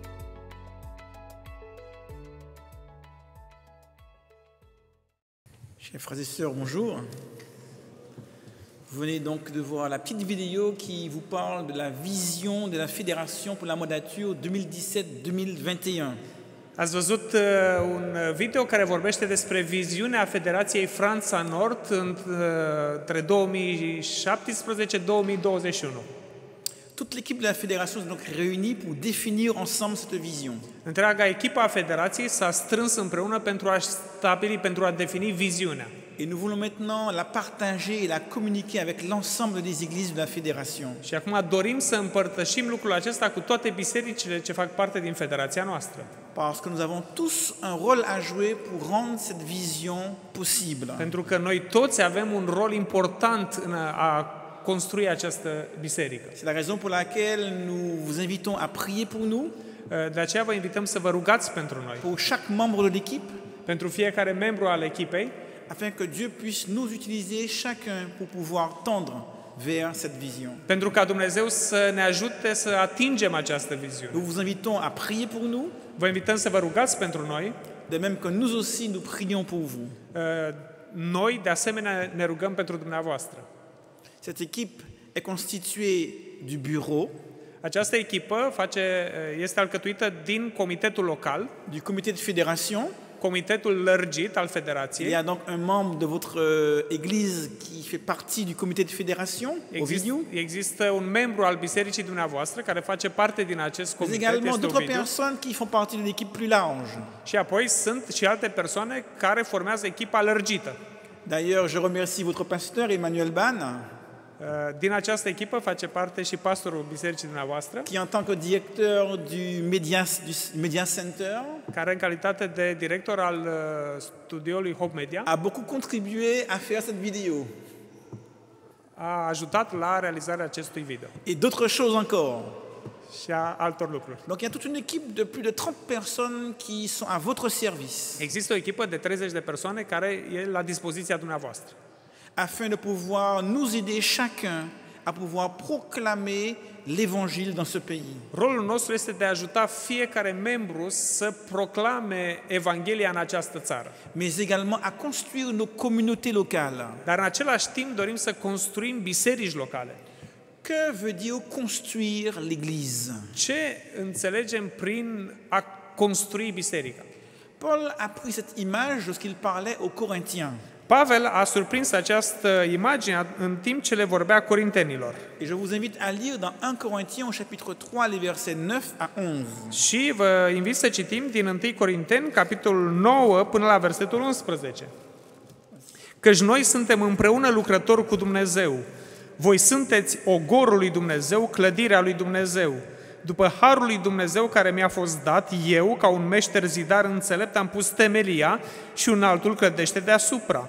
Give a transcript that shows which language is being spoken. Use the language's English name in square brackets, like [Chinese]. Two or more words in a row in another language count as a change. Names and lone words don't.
[French] Chers frères et sœurs, bonjour. Vous venez donc de voir la petite vidéo qui vous parle de la vision de la Fédération pour la mandature 2017-2021. [Romanian] Ați văzut un video care vorbește despre viziunea Federației Franța Nord între 2017-2021. [French] Toute l'équipe de la fédération est donc réunie pour définir ensemble cette vision. [Romanian] Întreaga echipă a Federației s-a strâns împreună pentru a stabili, pentru a defini viziunea. [French] Et nous voulons maintenant la partager et la communiquer avec l'ensemble des églises de la fédération. [Romanian] Și acum dorim să împărtășim lucrul acesta cu toate bisericile ce fac parte din federația noastră. [French] Parce que nous avons tous un rôle à jouer pour rendre cette vision possible. [Romanian] Pentru că noi toți avem un rol important în a construi această biserică. [French] C'est la raison pour laquelle nous vous invitons à prier pour nous. [Romanian] De aceea vă invităm să vă rugați pentru noi. [French] Pour chaque membre de l'équipe. [Romanian] Pentru fiecare membru al echipei. [French] Afin que Dieu puisse nous utiliser chacun pour pouvoir tendre vers cette vision. [Romanian] Pentru ca Dumnezeu să ne ajute să atingem această viziune. [French] Nous vous invitons à prier pour nous. [Romanian] Vă invităm să vă rugați pentru noi. [French] De même que nous aussi nous prions pour vous. [Romanian] Noi de asemenea ne rugăm pentru dumneavoastră. [French] Cette équipe est constituée du bureau. [Romanian] Această echipă este alcătuită din comitetul local, [French] du comité de fédération, [Romanian] comitetul lărgit al federației. [French] Il y a donc un membre de votre église qui fait partie du comité de fédération. [Romanian] Există un membru al bisericii dumneavoastră care face parte din acest comitet. [French] Mais également d'autres personnes qui font partie d'une équipe plus large. [Romanian] Și apoi sunt și alte persoane care formează echipa lărgită. [French] D'ailleurs, je remercie votre pasteur Emmanuel Ban. [Romanian] Din această echipă face parte și pastorul bisericii dumneavoastră, [French] qui en tant que directeur du Media Center, [Romanian] care în calitate de director al studioului Hope Media, [French] a beaucoup contribué à faire cette vidéo. [Romanian] A ajutat la realizarea acestui video. [French] Et d'autres choses encore. [Romanian] Și a altor lucruri. [French] Donc il y a toute une équipe de plus de 30 personnes qui sont à votre service. [Romanian] Există o echipă de 30 de persoane care e la dispoziția dumneavoastră. [French] Afin de pouvoir nous aider chacun à pouvoir proclamer l'évangile dans ce pays. [Romanian] Rolul nostru este de a ajuta fiecare membru să proclame Evanghelia în această țară. [French] Mais également à construire nos communautés locales. [Romanian] Dar în același timp dorim să construim biserici locale. [French] Que veut dire construire l'église? [Romanian] Ce înțelegem prin a construi biserica? [French] Paul a pris cette image lorsqu'il parlait aux Corinthiens. [Romanian] Pavel a surprins această imagine în timp ce le vorbea corintenilor. [French] Et je vous invite à lire dans 1 Corinthiens au chapitre 3 les versets 9 à 11. [Romanian] Și vă invit să citim din 1 Corinteni capitolul 9 până la versetul 11. Căci noi suntem împreună lucrători cu Dumnezeu. Voi sunteți ogorul lui Dumnezeu, clădirea lui Dumnezeu. După harul lui Dumnezeu care mi-a fost dat, eu, ca un meșter zidar înțelept, am pus temelia și un altul clădește deasupra.